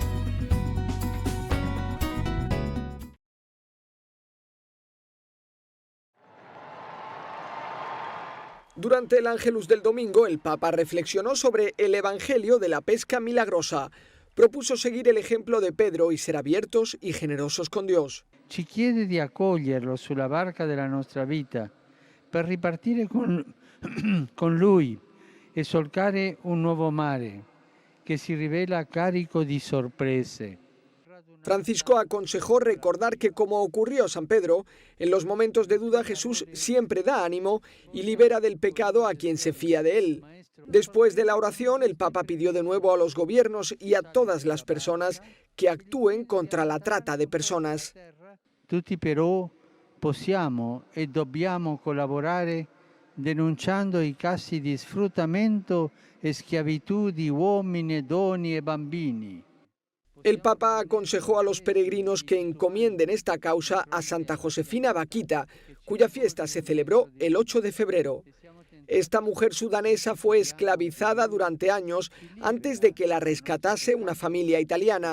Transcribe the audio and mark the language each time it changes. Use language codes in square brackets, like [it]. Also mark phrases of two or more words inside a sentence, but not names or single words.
[es] Durante el Ángelus del domingo, el Papa reflexionó sobre el Evangelio de la pesca milagrosa. Propuso seguir el ejemplo de Pedro y ser abiertos y generosos con Dios. [it] Ci chiede di accoglierlo sulla barca della nostra vita per ripartire con Lui e solcare un nuovo mare che si rivela carico di sorprese. [es] Francisco aconsejó recordar que, como ocurrió a San Pedro, en los momentos de duda Jesús siempre da ánimo y libera del pecado a quien se fía de él. Después de la oración, el Papa pidió de nuevo a los gobiernos y a todas las personas que actúen contra la trata de personas. [it] Tutti però possiamo e dobbiamo collaborare denunciando i casi di sfruttamento e schiavitù di uomini, donne e bambini. [es] El Papa aconsejó a los peregrinos que encomienden esta causa a Santa Josefina Vaquita, cuya fiesta se celebró el 8 de febrero. Esta mujer sudanesa fue esclavizada durante años antes de que la rescatase una familia italiana.